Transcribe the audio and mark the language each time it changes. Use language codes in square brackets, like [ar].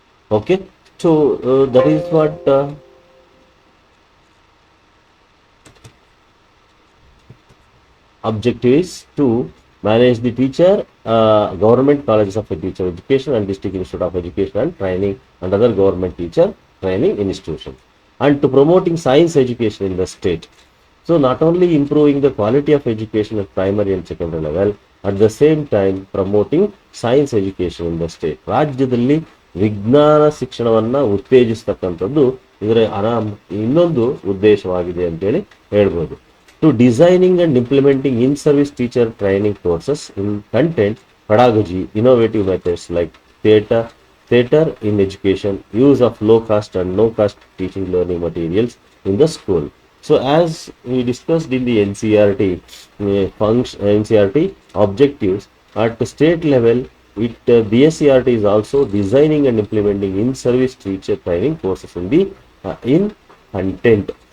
[en] Okay, so that is what objective is, to manage the government colleges of teacher education and district institute of education and training and other government teacher training institutions, and to promoting science education in the state. So not only improving the quality of education at primary and secondary level, at the same time promoting science education in the state. [kn] ರಾಜ್ಯದಲ್ಲಿ ವಿಜ್ಞಾನ ಶಿಕ್ಷಣವನ್ನ ಉತ್ತೇಜಿಸ್ತಕ್ಕಂಥದ್ದು ಇದರ ಇನ್ನೊಂದು ಉದ್ದೇಶವಾಗಿದೆ ಅಂತೇಳಿ ಹೇಳ್ಬೋದು. [en] To designing and implementing in-service teacher training courses in content, pedagogy, innovative methods like theater in education, use of low-cost and no-cost teaching learning materials in the school. So as we discussed in the NCERT NCERT objectives, at the state level, BSCRT is also designing and implementing in-service teacher training courses in content.